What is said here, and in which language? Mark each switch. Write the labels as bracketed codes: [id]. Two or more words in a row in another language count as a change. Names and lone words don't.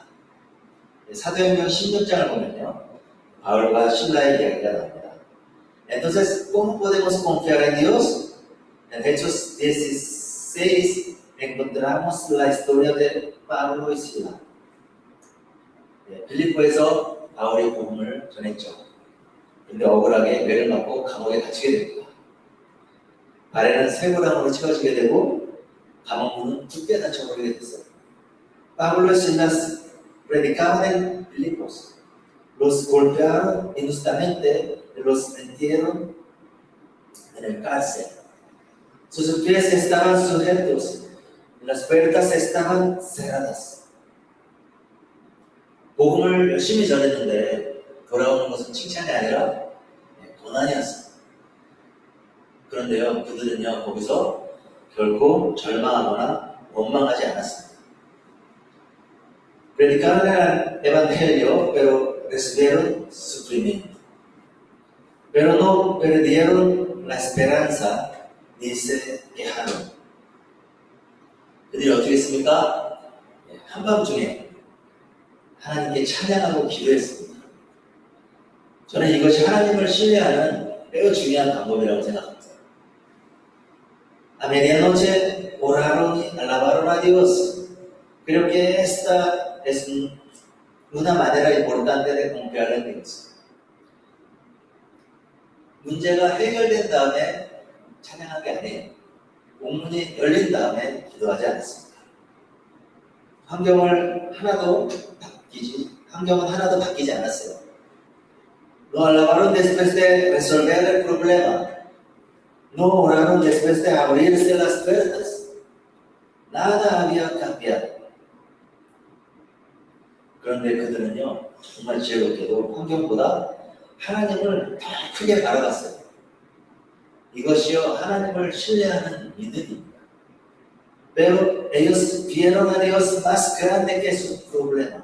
[ko] 사도행전 16장을 보면요, 바울과 신라의 이야기가 나옵니다. [es] Entonces, ¿cómo podemos confiar en Dios? En Hechos 16 encontramos la historia de Pablo y Sila. [ko] 빌립보에서 바울이 복음을 전했죠. 근데 억울하게 매를 맞고 감옥에 갇히게 됩니다. 발에는 쇠고랑으로 채워지게 되고 감옥문은 굳게 닫혀버리게 됐어요. [es] Pablo y Silas predicaban en Filipos. Los golpearon injustamente, los metieron en el cárcel. Sus pies estaban sujetos, las puertas estaban cerradas. [ko] 복음을 열심히 전했는데 돌아오는 것은 칭찬이 아니라 고난이었습니다. 그런데요, 그들은요, 거기서 결코 절망하거나 원망하지 않았습니다. [es] Predicaron el evangelio, pero recibieron sufrimiento. Pero no perdieron la esperanza ni se quejaron. [ko] 그들이 어떻게 했습니까? 한밤중에 하나님께 찬양하고 기도했습니다. 저는 이것이 하나님을 신뢰하는 매우 중요한 방법이라고 생각합니다. [es] A medianoche oraron y alabaron a Dios. Creo que esta es una manera importante de confiar en Dios. [ko] 문제가 해결된 다음에 찬양한 게 아니에요. 옥문이 열린 다음에 기도하지 않았습니다. 환경은 하나도 바뀌지 않았어요. [es] No alabaron después de resolver el problema. No oraron después de abrirse las puertas. Nada había cambiado. [ko] 그런데 그들은요, 정말 지혜롭게도 환경보다 하나님을 더 크게 바라봤어요. 이것이요, 하나님을 신뢰하는 믿음입니다. [es] Pero ellos vieron a Dios más grande que su problema.